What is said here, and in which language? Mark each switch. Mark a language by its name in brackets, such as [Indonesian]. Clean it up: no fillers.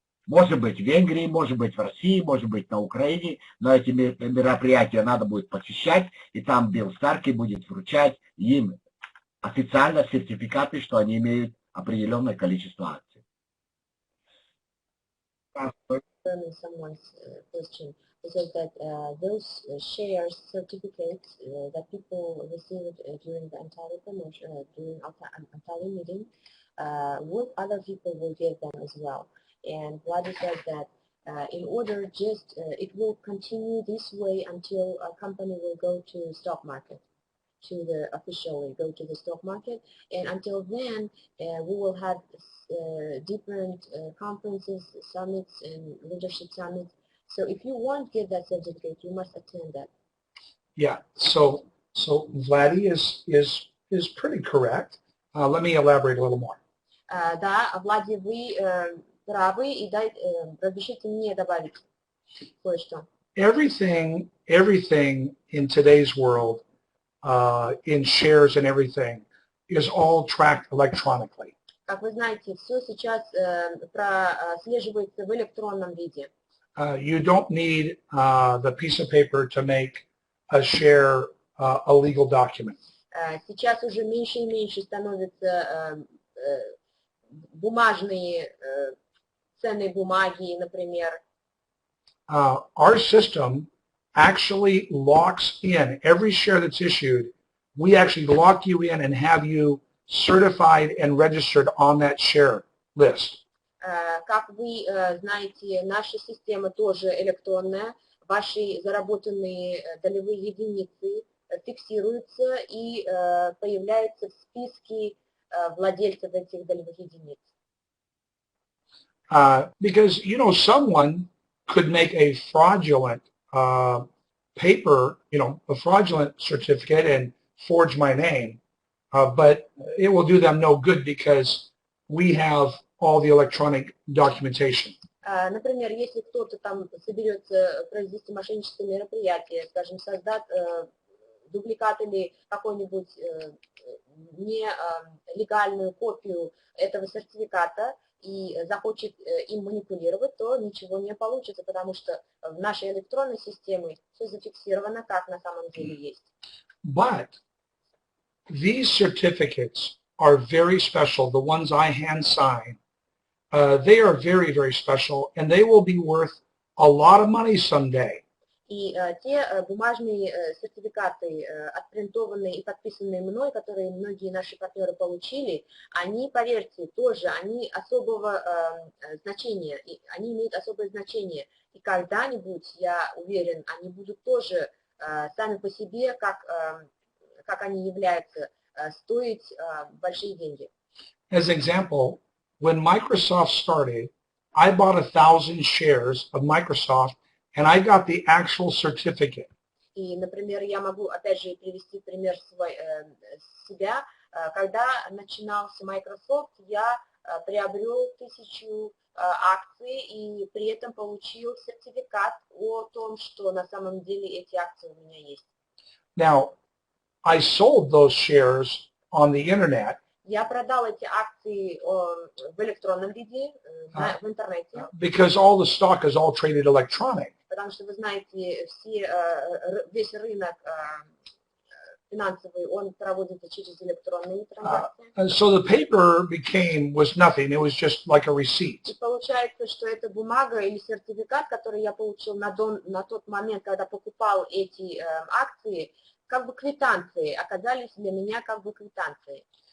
[Russian] Может быть в Венгрии, может быть в России, может быть на Украине, но эти мероприятия надо будет посещать, и там Билл Старки будет вручать им официально сертификаты, что они имеют определенное количество акций. [English] Someone's question. It says that those shares, certificates that people received during the Antalya promotion, during Antalya meeting, what other people will get them as well. And Vladi says that in order it will continue this way until a company will go to stock market, officially go to the stock market, and until then we will have different conferences, summits, and leadership summits. So if you want to get that certificate, you must attend that. Yeah. So Vladi is pretty correct. Let me elaborate a little more. [Russian] Да, Влади, вы правы, и разрешите мне добавить кое-что. [English] Everything in today's world, in shares and everything, is all tracked electronically. [Russian] Как вы знаете, все сейчас прослеживается в электронном виде. [English] You don't need the piece of paper to make a share a legal document. [Russian] Сейчас уже меньше и меньше становятся бумажные ценные бумаги, например. [English] Our system actually locks in every share that's issued. We actually lock you in and have you certified and registered on that share list. [Russian] Как вы знаете, наша система тоже электронная. Ваши заработанные долевые единицы фиксируются и появляются в списке владельцев этих долевых единиц. [English] Because, you know, someone could make a fraudulent paper, you know, a fraudulent certificate and forge my name, but it will do them no good because we have all the electronic documentation. [Russian] Например, если кто-то там соберется произвести мошенническое мероприятие, скажем, создать дубликат или какую-нибудь нелегальную копию этого сертификата и захочет им манипулировать, то ничего не получится, потому что в нашей электронной системе все зафиксировано, как на самом деле есть. [English] But these certificates are very special, the ones I hand sign. They are very, very special, and they will be worth a lot of money someday. [Russian] И те бумажные сертификаты, отпринтованные и подписанные мной, которые многие наши партнеры получили, они, поверьте, тоже, они особого значения, они имеют особое значение. И когда-нибудь, я уверен, они будут тоже сами по себе, как они являются, стоить большие деньги. [English] As an example, when Microsoft started, I bought 1,000 shares of Microsoft, and I got the actual certificate. [Russian] И, например, я могу, опять же, привести пример себя. Когда начинался Microsoft, я приобрел 1000 акций и при этом получил сертификат о том, что на самом деле эти акции у меня есть. [English] Now, I sold those shares on the internet. [Russian] Я продал эти акции в электронном виде, в интернете. [English] Because all the stock is all traded electronic. [Russian] Потому что вы знаете, весь рынок финансовый, он проводится через электронные транзакции. [English] So the paper was nothing. It was just like a receipt. [Russian] И получается, что эта бумага или сертификат, который я получил на тот момент, когда покупал эти акции, как бы квитанции, оказались для меня как бы квитанцией.